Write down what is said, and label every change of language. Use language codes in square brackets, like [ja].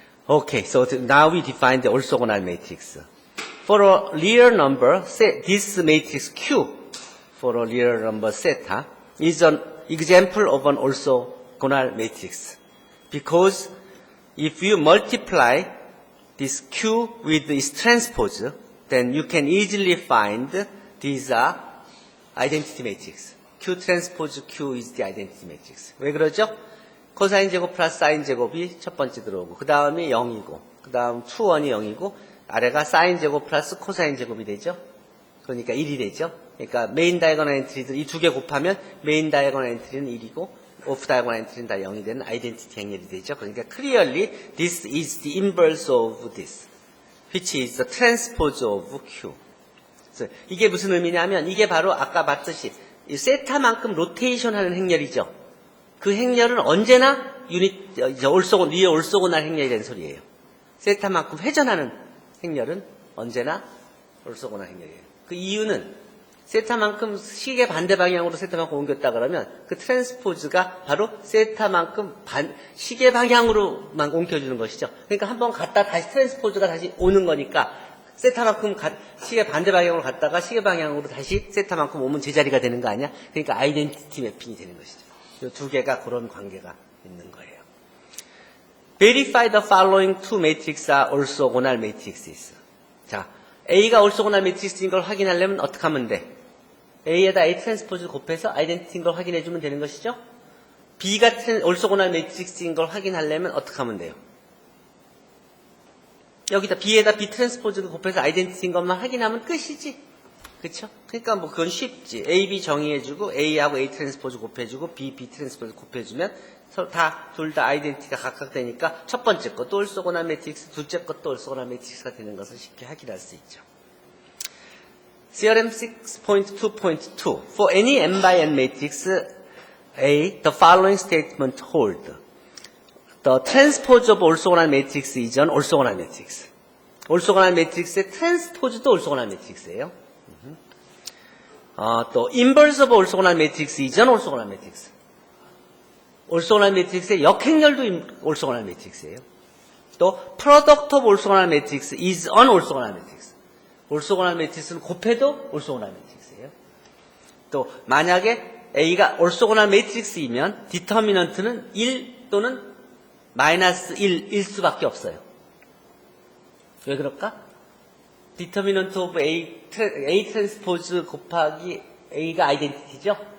[en] Okay, so now we define the orthogonal matrix. For a real number, say this matrix Q, for a real number theta, is an example of an orthogonal matrix. Because if you multiply this Q with its transpose, then you can easily find these are identity matrix. Q transpose Q is the identity matrix. [ko] 왜 그러죠? 코사인 제곱 플러스 사인 제곱이 첫 번째 들어오고, 그 다음이 0이고, 그 다음 2, 1이 0이고, 아래가 사인 제곱 플러스 코사인 제곱이 되죠? 그러니까 1이 되죠? 그러니까 메인 다이아고널 엔트리들 이 두 개 곱하면 메인 다이아고널 엔트리는 1이고, 오프 다이아고널 엔트리는 다 0이 되는 아이덴티티 행렬이 되죠? [en] 그러니까 clearly this is the inverse of this, which is the transpose of Q. [ko] 그래서 이게 무슨 의미냐면, 이게 바로 아까 봤듯이 이 세타만큼 로테이션 하는 행렬이죠. 그 행렬은 언제나 위에 올소고날 행렬이 된 소리예요. 세타만큼 회전하는 행렬은 언제나 올소고날 행렬이에요. 그 이유는 세타만큼 시계 반대 방향으로 세타만큼 옮겼다 그러면 그 트랜스포즈가 바로 세타만큼 시계 방향으로만 옮겨주는 것이죠. 그러니까 한번 갔다 다시 트랜스포즈가 다시 오는 거니까 세타만큼 시계 반대 방향으로 갔다가 시계 방향으로 다시 세타만큼 오면 제자리가 되는 거 아니야? 그러니까 아이덴티티 매핑이 되는 것이죠. 이 두 개가 그런 관계가 있는 거예요. [en] Verify the following two matrices are orthogonal matrices. [ko] 자, A가 orthogonal matrix인 걸 확인하려면 어떻게 하면 돼? A에다 A 트랜스포즈 곱해서 아이덴티티인 걸 확인해 주면 되는 것이죠? B가 orthogonal matrix인 걸 확인하려면 어떻게 하면 돼요? 여기다 B에다 B 트랜스포즈를 곱해서 아이덴티티인 것만 확인하면 끝이지. 그쵸? 그러니까 뭐 그건 쉽지. A, B 정의해주고 A하고 A 트랜스포즈 곱해주고 B, B 트랜스포즈 곱해주면 둘 다 아이덴티티가 각각 되니까 첫 번째 것도 올소고날 매트릭스, 둘째 것도 올소고날 매트릭스가 되는 것을 쉽게 확인할 수 있죠. [en] Theorem 6.2.2 For any n by n matrix A, the following statement hold. The transpose of orthogonal matrix is an orthogonal matrix. [ko] orthogonal matrix의 트랜스포즈도 orthogonal matrix예요. [en] 또 inverse of orthogonal matrix is an orthogonal matrix. [ko] orthogonal matrix의 역행렬도 orthogonal matrix예요. [en] 또 product of orthogonal matrix is an orthogonal matrix. [ko] orthogonal matrix는 곱해도 orthogonal matrix예요. 또 만약에 A가 orthogonal matrix이면 디터미넌트는 1 또는 마이너스 1일 수밖에 없어요. 왜 그럴까? 디터미넌트 오브 A 트랜스포즈 곱하기 A가 아이덴티티죠?